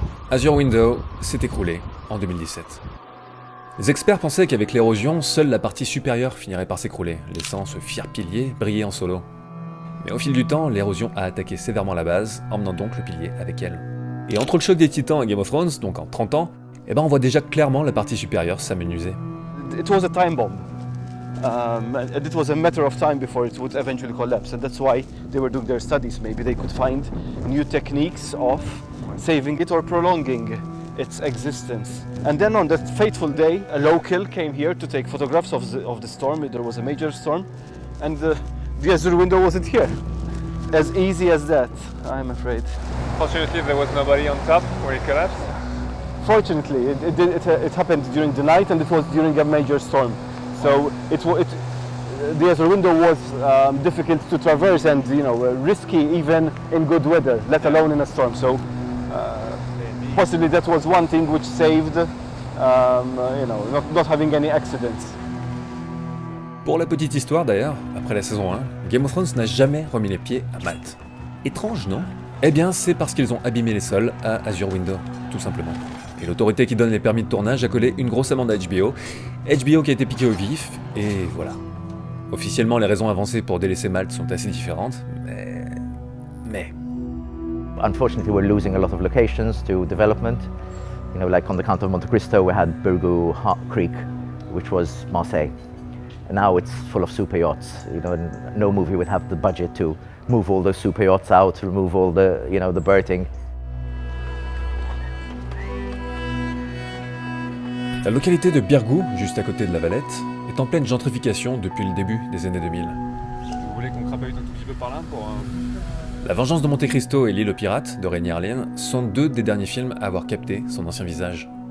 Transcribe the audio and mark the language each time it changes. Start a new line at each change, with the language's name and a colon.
French: Azure Window s'est écroulé en 2017. Les experts pensaient qu'avec l'érosion, seule la partie supérieure finirait par s'écrouler, laissant ce fier pilier briller en solo. Mais au fil du temps, l'érosion a attaqué sévèrement la base, emmenant donc le pilier avec elle. Et entre le choc des Titans et Game of Thrones, donc en 30 ans, eh ben on voit déjà clairement la partie supérieure s'amenuiser.
English: It was a time bomb. And it was a matter of time before it would eventually collapse, and that's why they were doing their studies. Maybe they could find new techniques of saving it or prolonging its existence. And then on that fateful day, a local came here to take photographs of the storm. There was a major storm, and the Azure window wasn't here. As easy as that, I'm afraid. Fortunately, there was nobody on top when it collapsed. Fortunately, it happened during the night, and it was during a major storm. So the Azure window was difficult to traverse and risky even in good weather, let alone in a storm. So possibly that was one thing which saved, not having any accidents.
French: Pour la petite histoire d'ailleurs, après la saison 1, Game of Thrones n'a jamais remis les pieds à Malte. Étrange, non? Eh bien, c'est parce qu'ils ont abîmé les sols à Azure Window, tout simplement. Et l'autorité qui donne les permis de tournage a collé une grosse amende à HBO. HBO qui a été piqué au vif, et voilà. Officiellement, les raisons avancées pour délaisser Malte sont assez différentes, mais...
English: Unfortunately, we're losing a lot of locations to development. Like on the Count of Monte Cristo, we had Burgoo Creek, which was Marseille. And now it's full of super yachts. No movie would have the budget to move all those super yachts out, remove all the, the berthing.
French: La localité de Birgou, juste à côté de la Valette, est en pleine gentrification depuis le début des années 2000. Vous voulez qu'on crapahute un tout petit peu par là pour... La Vengeance de Monte Cristo et L'île aux pirates de Rainier Harlin sont deux des derniers films à avoir capté son ancien visage.